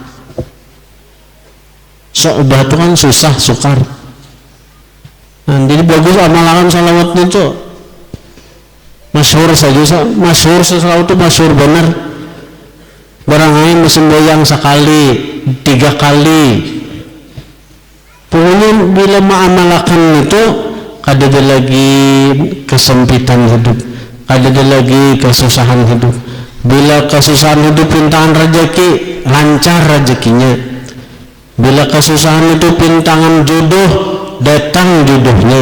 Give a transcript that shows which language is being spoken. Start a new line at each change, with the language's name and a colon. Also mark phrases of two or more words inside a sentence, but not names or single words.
Banjar: So'bah itu kan susah, sukar. Nah, jadi bagus amalan salawat itu masyhur saja, masyhur salawat itu masyhur benar. Barangkali sembahyang sekali, 3 kali. Pokoknya bila mengamalkan itu, kada ada lagi kesempitan hidup, kada ada lagi kesusahan hidup. Bila kesusahan hidup pintangan rezeki, lancar rezekinya. Bila kesusahan itu pintangan jodoh, datang jodohnya.